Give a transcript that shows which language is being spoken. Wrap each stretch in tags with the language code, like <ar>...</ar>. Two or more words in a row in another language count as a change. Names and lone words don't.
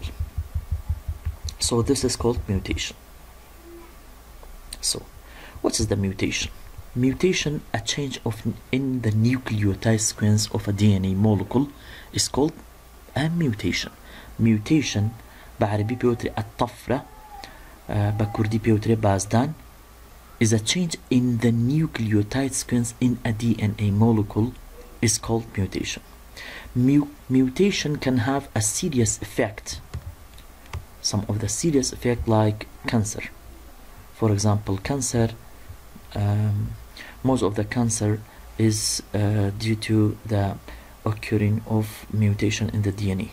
<en>So this is called mutation. So what is the mutation? Mutation, a change in the nucleotide sequence of a DNA molecule, is called a mutation. Mutation</en> <ku>بعربي بيوتري الطفرة بكردي بيوتري بازدان</ku> <en>is a change in the nucleotide sequence in a DNA molecule is called mutation. Mutation can have a serious effect. Some of the serious effect like cancer. For example, cancer, most of the cancer is due to the occurring of mutation in the DNA.</en>